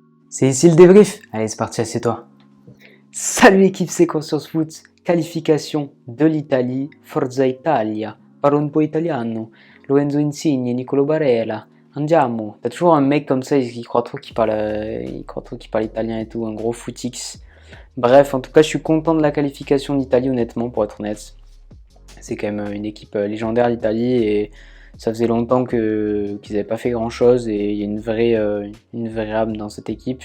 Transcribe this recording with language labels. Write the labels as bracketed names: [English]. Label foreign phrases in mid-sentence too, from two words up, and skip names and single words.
[French] C'est ici le débrief. Allez, c'est parti, assieds-toi. Salut l'équipe, c'est Conscience Foot. Qualification de l'Italie, [Italian] Forza Italia. Parlo un po' italiano. Lorenzo Insigne, Nicolo Barella. Andiamo. [French] T'as toujours un mec comme ça, il croit trop qu'il parle italien et tout, un gros footix. Bref, en tout cas, je suis content de la qualification d'Italie, honnêtement, pour être honnête. C'est quand même une équipe légendaire, l'Italie, et ça faisait longtemps qu'ils n'avaient pas fait grand-chose, et il y a une vraie âme dans cette équipe.